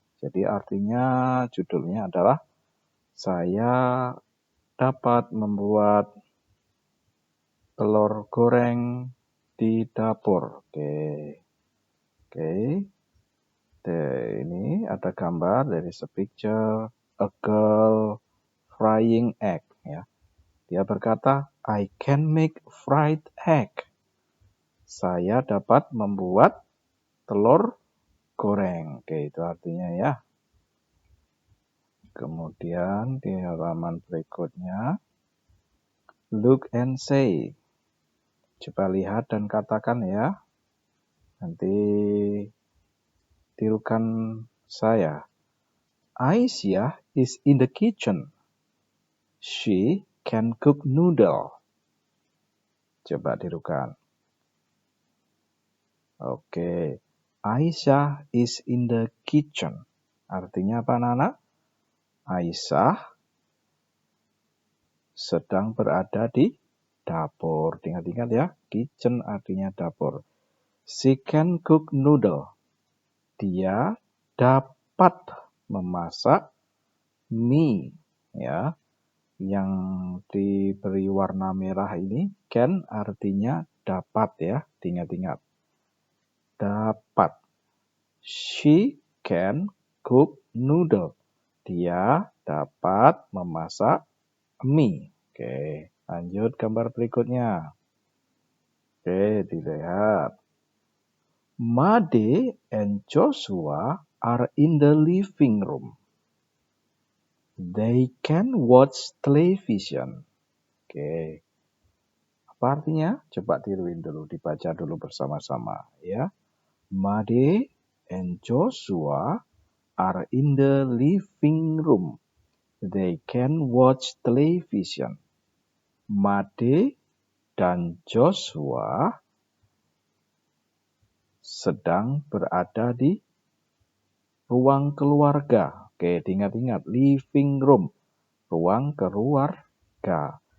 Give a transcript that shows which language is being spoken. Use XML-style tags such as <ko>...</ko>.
<id>Jadi artinya judulnya adalah saya dapat membuat telur goreng di dapur. Oke. Oke. Ini ada gambar dari</id> <en>picture a girl frying egg</en> <id>ya. Dia berkata,</id> <en>I can make fried egg.</en> <id>Saya dapat membuat telur goreng. Oke, itu artinya ya. Kemudian di halaman berikutnya,</id> <en>look and say.</en> <id>Coba lihat dan katakan ya. Nanti tirukan saya.</id> <en>Aisyah is in the kitchen. She can cook noodle.</en> <id>Coba tirukan.</id> <en>Oke. Aisyah is in the kitchen.</en> <id>Artinya apa, Nana? Aisyah sedang berada di dapur. Ingat-ingat ya, kitchen artinya dapur.</id> <en>She can cook noodle.</en> <id>Dia dapat memasak mie. Ya, yang diberi warna merah ini, can artinya dapat ya. Ingat-ingat. Dapat.</id> <en>She can cook noodle.</en> <id>Dia dapat memasak mie. Oke, lanjut gambar berikutnya. Oke, dilihat.</id> <en>Made and Joshua are in the living room. They can watch television. Oke.</en> <id>Apa artinya? Coba tiruin dulu, dibaca dulu bersama-sama ya.</id> <en>Made and Joshua are in the living room. They can watch television.</en> <id>Made dan Joshua sedang berada di ruang keluarga. Oke, ingat-ingat, living room, ruang keluarga.</id>